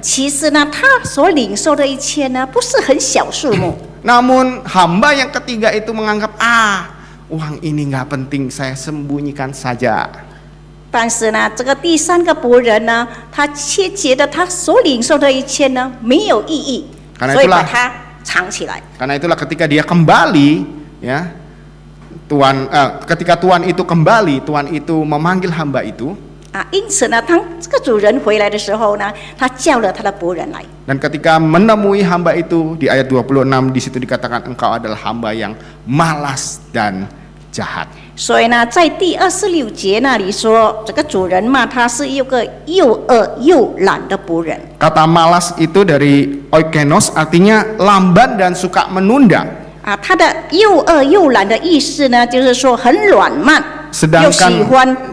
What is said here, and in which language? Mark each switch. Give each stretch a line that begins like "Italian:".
Chinese: 其实呢，他所领受的一切呢，不是很小数目。
Indonesian: Namun hamba yang ketiga itu menganggap uang ini nggak penting, saya sembunyikan saja.
Chinese: 但是呢，这个第三个仆人呢，他却觉得他所领受的一切呢没有意义，
Indonesian: Karena
Chinese: 所以
Indonesian: itulah
Chinese: 把它藏起来。
Indonesian: Karena itulah ketika dia kembali, ya, ketika Tuhan itu kembali, Tuhan itu memanggil hamba itu.
Chinese: 因此呢，当这个主人回来的时候呢，他叫了他的仆人来。
Indonesian: Dan ketika menemui hamba itu di ayat 26 di situ dikatakan engkau adalah hamba yang malas dan jahat.
Chinese: 所以呢，在第26节那里说，这个主人骂他是一个又恶又懒的仆人。
Indonesian: Kata malas itu dari oikenos artinya lamban dan suka menunda.
Chinese: 他的又恶又懒的意思呢，就是说很软慢，又喜欢